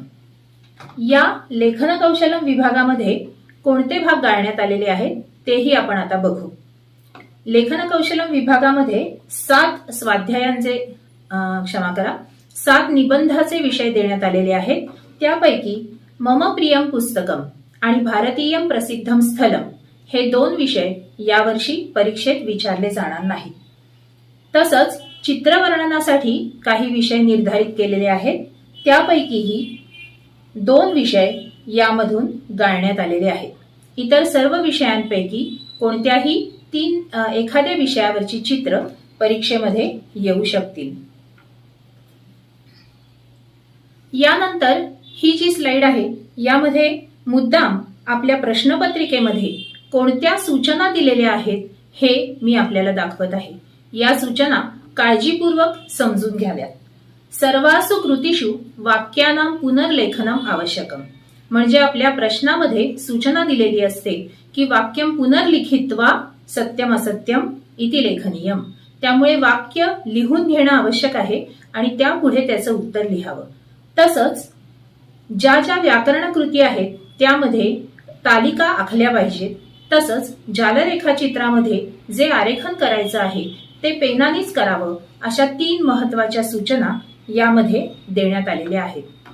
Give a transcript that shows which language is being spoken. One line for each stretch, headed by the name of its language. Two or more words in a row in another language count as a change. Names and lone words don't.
Marathi: या लेखन कौशलम विभागामध्ये कोणते भाग गाळण्यात आलेले आहेत तेही आपण आता बघू। लेखन कौशलम विभागामध्ये 7 स्वाध्यायांचे 7 निबंधाचे विषय देण्यात आलेले आहेत। त्यापैकी
Sanskrit: मम प्रियम पुस्तकम
Marathi: आणि
Sanskrit: भारतीयम प्रसिद्धम स्थलम
Marathi: हे 2 विषय यावर्षी परीक्षेत विचारले जाणार नाहीत। तसंच चित्रवर्णनासाठी काही विषय निर्धारित केलेले आहेत, त्यापैकीही 2 विषय यामधून गाळण्यात आलेले आहेत। इतर सर्व विषयांपैकी कोणत्याही एखाद्या विषयावरची चित्र परीक्षेमध्ये येऊ शकतील। यानंतर ही जी स्लाइड आहे यामध्ये मुद्दाम आपल्या प्रश्नपत्रिकेमध्ये कोणत्या सूचना दिलेल्या आहेत हे मी आपल्याला दाखवत आहे। या सूचना काळजीपूर्वक समजून घ्याव्यात।
Sanskrit: सर्वासु कृतीषु वाक्यानां पुनर्लेखनम आवश्यकम,
Marathi: म्हणजे आपल्या प्रश्नामध्ये सूचना दिलेली असते की
Sanskrit: वाक्यम पुनर्लिखित्वा सत्यम असत्यम इति लेखनीयम।
Marathi: त्यामुळे वाक्य लिहून घेणं आवश्यक आहे आणि त्यापुढे त्याचं उत्तर लिहावं। तसंच ज्या ज्या व्याकरण कृती आहेत त्यामध्ये तालिका आखल्या पाहिजेत। तसंच जालरेखाचित्रामध्ये जे आरेखन करायचं आहे ते पेनानेच करावं, अशा 3 महत्त्वाच्या सूचना यामध्ये देण्यात आलेल्या आहेत।